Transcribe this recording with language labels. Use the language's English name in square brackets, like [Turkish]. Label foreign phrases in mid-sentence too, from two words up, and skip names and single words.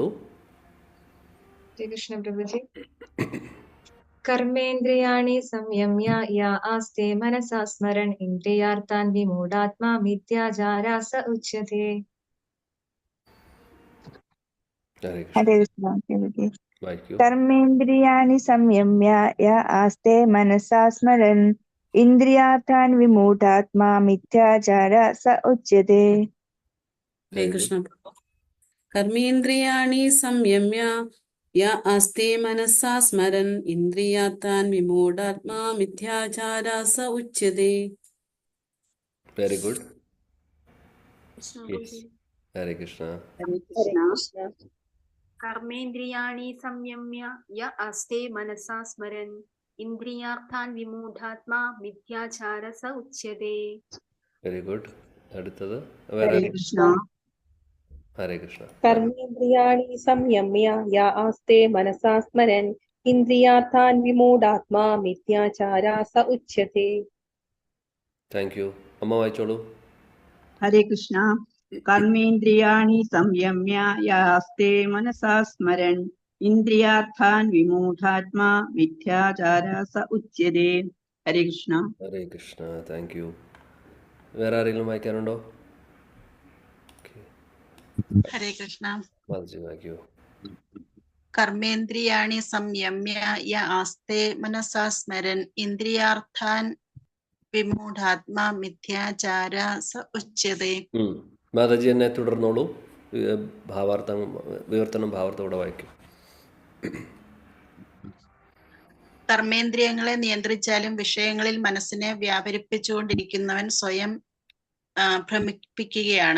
[Malayalam] ഹരേ കൃഷ്ണ പ്രഭുജി. [Sanskrit] കർമ്മേന്ദ്രിയാണി സംയമ്യ യ ആസ്തേ മനസാ സ്മരൻ ഇന്ദ്രിയാർത്ഥാൻ വിമൂഢാത്മാ മിഥ്യാചാരാ സ ഉച്യത്തെ. [Malayalam] ഹരേ കൃഷ്ണ. ഹരേ കൃഷ്ണ പ്രഭുജി. വായിക്കൂ. [Sanskrit] കർമ്മേന്ദ്രിയാണി സംയമ്യ യ ആസ്തേ മനസാ സ്മരൻ ഇന്ദ്രിയാർത്ഥാൻ വിമൂഢാത്മാ മിഥ്യാചാര സ ഉച്യത്തെ. ഹരേ കൃഷ്ണ പ്രഭു. കർമ്മേന്ദ്രിയാണി സംയമ്യ യ ആസ്തേ മനസാ സ്മരൻ ഇന്ദ്രിയാർത്ഥാൻ വിമൂഢാത്മാ മിഥ്യാചാരാ സ ഉച്യത്തെ. [English] very good. yes, [Malayalam] ഹരേ കൃഷ്ണ. ഹരേ ഹരേ കൃഷ്ണ. കൃഷ്ണ. [Sanskrit] കർമ്മേന്ദ്രിയാണി സംയമ്യ യ അസ്തേ മനസാ സ്മരൻ ഇന്ദ്രിയാർത്ഥാൻ വിമൂഢാത്മാ മിഥ്യാചാര സ ഉച്യത്തെ. [English] very good. [Malayalam] അടുത്തത് ഹരേ വേറെ. കൃഷ്ണ. ഹരേ കൃഷ്ണ. [Sanskrit] കർമ്മേന്ദ്രിയാണി സംയമ്യ യ ആസ്തേ മനസാ സ്മരൻ ഇന്ദ്രിയാർത്ഥാൻ വിമൂഢാത്മാ മിഥ്യാചാരാ സ ഉച്യത്തെ. [English] thank you. [Malayalam] അമ്മ വായിച്ചോളൂ. [Sanskrit] ഹരേ കൃഷ്ണ. കർമ്മേന്ദ്രിയാണി സംയമ്യ യാസ്തേ മനസാ സ്മരൻ ഇന്ദ്രിയാർത്ഥാൻ വിമൂഢാത്മാ മിഥ്യാചാര സ ഉച്യതേ. [Malayalam] ഹരേ കൃഷ്ണ. ഹരേ കൃഷ്ണ. [English] thank you. [Malayalam] വേറെ ആരെങ്കിലും വായിക്കാനുണ്ടോ? ഹരേ കൃഷ്ണ. മാധുജി വായിക്കൂ. [Sanskrit] കർമ്മേന്ദ്രിയാണി സംയമ്യ യ ആസ്തേ മനസാ സ്മരൻ ഇന്ദ്രിയാർത്ഥാൻ വിമൂഢാത്മാ മിഥ്യാചാര സ ഉച്യതേ. [Malayalam] മാതാജി എന്നെ തുടർന്നോളൂ. ഭാവാർത്ഥം വിവർത്തനം ഭാവാർത്ഥം വായിക്കും. കർമ്മേന്ദ്രിയങ്ങളെ നിയന്ത്രിച്ചാലും വിഷയങ്ങളിൽ മനസ്സിനെ വ്യാപരിപ്പിച്ചുകൊണ്ടിരിക്കുന്നവൻ സ്വയം ഭ്രമിപ്പിക്കുകയാണ്.